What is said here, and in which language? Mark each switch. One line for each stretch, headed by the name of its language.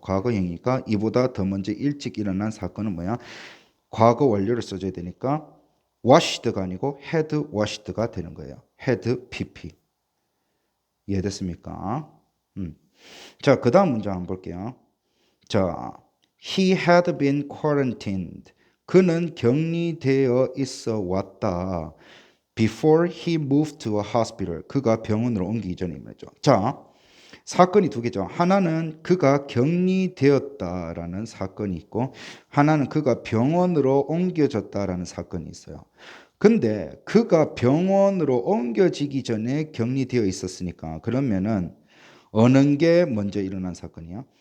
Korean: 과거형이니까 이보다 더 먼저 일찍 일어난 사건은 뭐야? 과거 완료를 써줘야 되니까 washed가 아니고 had washed가 되는 거예요. had pp. 이해됐습니까? 자, 그 다음 문제 한번 볼게요.
English: 자, he had been quarantined.
Korean: 그는 격리되어 있어 왔다.
English: Before he moved to a hospital.
Korean: 그가 병원으로 옮기기 전이죠. 자, 사건이 두 개죠. 하나는 그가 격리되었다라는 사건이 있고 하나는 그가 병원으로 옮겨졌다라는 사건이 있어요. 근데 그가 병원으로 옮겨지기 전에 격리되어 있었으니까 그러면은 어느 게 먼저 일어난 사건이야?